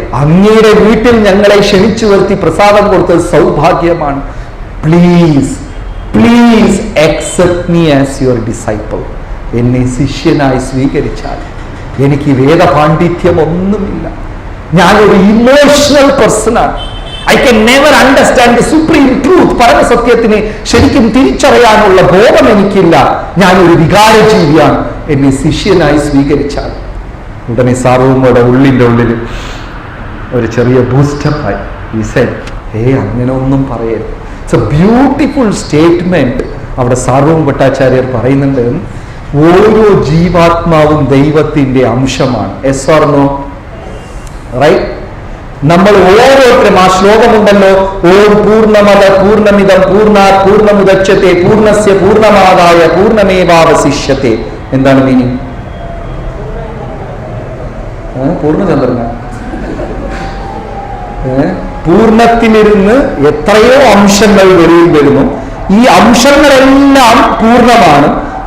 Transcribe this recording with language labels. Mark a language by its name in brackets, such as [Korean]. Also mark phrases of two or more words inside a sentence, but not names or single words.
[Malayalam] അങ്ങയുടെ വീട്ടിൽ ഞങ്ങളെ ക്ഷണിച്ചു വരുത്തി പ്രസാദം കൊടുത്തത് സൗഭാഗ്യമാണ്. [English] Please please accept me as your disciple. [Malayalam] എന്നെ ശിഷ്യനായി സ്വീകരിച്ചാൽ. എനിക്ക് വേദപാണ്ഡിത്യം ഒന്നുമില്ല, ഞാനൊരു [English] emotional person. I can never understand the supreme truth. [Malayalam] പരമസത്യത്തിനെ ശരിക്കും തിരിച്ചറിയാനുള്ള ബോധം എനിക്കില്ല. ഞാനൊരു വികാരജീവിയാണ്. എന്നെ ശിഷ്യനായി സ്വീകരിച്ചാൽ. ഉടനെ സാർവഭൗമയുടെ ഉള്ളിൻ്റെ ഉള്ളിൽ ഒരു ചെറിയ ബൂസ്റ്റപ്പായി. [English] He said, [Malayalam] അങ്ങനെ ഒന്നും പറയരുത്. [English] It's a beautiful statement [Malayalam] അവിടെ സാർവഭൗമ ഭട്ടാചാര്യർ പറയുന്നുണ്ട്. ഓരോ ജീവാത്മാവും ദൈവത്തിന്റെ അംശമാണ്. [English] yes or no? [Malayalam] റൈറ്റ്? നമ്മൾ ഓരോരുത്തരും ആ ശ്ലോകമുണ്ടല്ലോ, [Sanskrit] ഓം പൂർണ്ണമദ പൂർണ്ണമിദം പൂർണ്ണാത് പൂർണ്ണമുദച്യത്തെ പൂർണ്ണസ്യ പൂർണ്ണമാദായ പൂർണ്ണമേവാവശിഷ്യത്തെ. [Malayalam] എന്താണ് മീനിങ്? പൂർണ്ണചന്ദ്രന പൂർണ്ണത്തിലിരുന്ന് എത്രയോ അംശങ്ങൾ വെളിയിൽ വരുന്നു. ഈ അംശങ്ങളെല്ലാം പൂർണ്ണമാണ്.